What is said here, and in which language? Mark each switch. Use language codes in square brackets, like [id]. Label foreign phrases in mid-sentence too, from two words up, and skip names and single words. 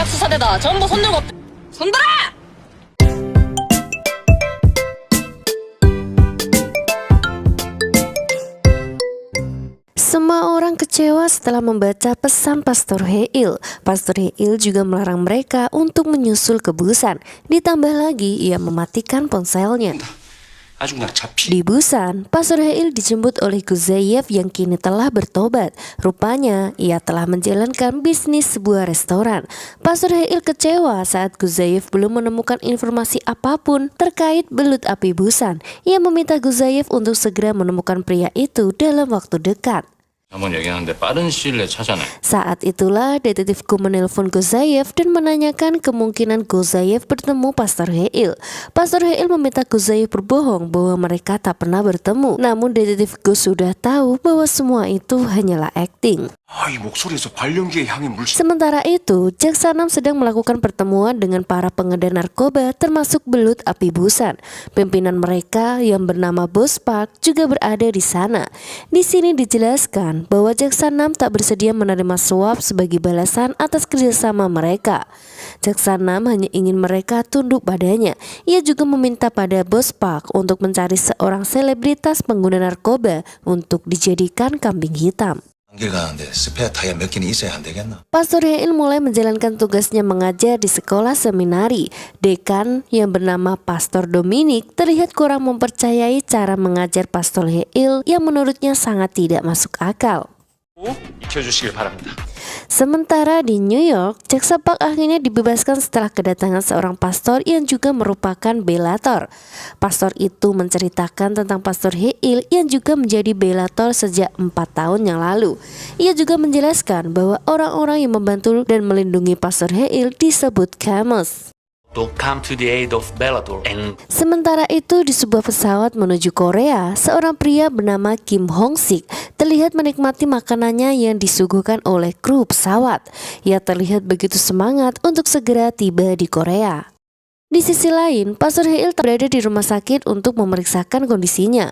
[ko] 4대다. 전부 손들고 손들어! [id] Semua orang kecewa setelah membaca pesan Pastor Heil. Pastor Heil juga melarang mereka untuk menyusul ke Busan. Ditambah lagi ia mematikan ponselnya. Di Busan, Pastor Heil dijemput oleh Guzayev yang kini telah bertobat. Rupanya, ia telah menjalankan bisnis sebuah restoran. Pastor Heil kecewa saat Guzayev belum menemukan informasi apapun terkait belut api Busan. Ia meminta Guzayev untuk segera menemukan pria itu dalam waktu dekat. [ko] 한번 얘기하는데 빠른 시일 내에 찾아내. [id] Saat itulah detektifku menelpon Guzayev dan menanyakan kemungkinan Guzayev bertemu Pastor Heil. Pastor Heil meminta Guzayev berbohong bahwa mereka tak pernah bertemu. Namun detektifku sudah tahu bahwa semua itu hanyalah akting. [ko] 이 목소리에서 발연기의 향이 물씬. [id] Sementara itu, Jaksa 6 sedang melakukan pertemuan dengan para pengedar narkoba termasuk belut api Busan. Pimpinan mereka yang bernama Bos Park juga berada di sana. Di sini dijelaskan bahwa Jaksa 6 tak bersedia menerima suap sebagai balasan atas kerjasama mereka. Jaksa 6 hanya ingin mereka tunduk padanya. Ia juga meminta pada Bos Park untuk mencari seorang selebritas pengguna narkoba untuk dijadikan kambing hitam. [ko] 길 가는데 스페어 타이어 몇 개는 있어야 안 되겠나? [id] Pastor Heil mulai menjalankan tugasnya mengajar di sekolah seminari. Dekan yang bernama Pastor Dominic terlihat kurang mempercayai cara mengajar Pastor Heil yang menurutnya sangat tidak masuk akal. [ko] 익혀주시길 바랍니다. [id] Sementara di New York, Jaksa Park akhirnya dibebaskan setelah kedatangan seorang pastor yang juga merupakan belator. Pastor itu menceritakan tentang Pastor Heil yang juga menjadi belator sejak 4 tahun yang lalu. Ia juga menjelaskan bahwa orang-orang yang membantu dan melindungi Pastor Heil disebut Kamos. [en] To come to the aid of Bellator and [id] Sementara itu di sebuah pesawat menuju Korea, seorang pria bernama Kim Hong Sik terlihat menikmati makanannya yang disuguhkan oleh kru pesawat. Ia terlihat begitu semangat untuk segera tiba di Korea. Di sisi lain, Pastor Heil berada di rumah sakit untuk memeriksakan kondisinya.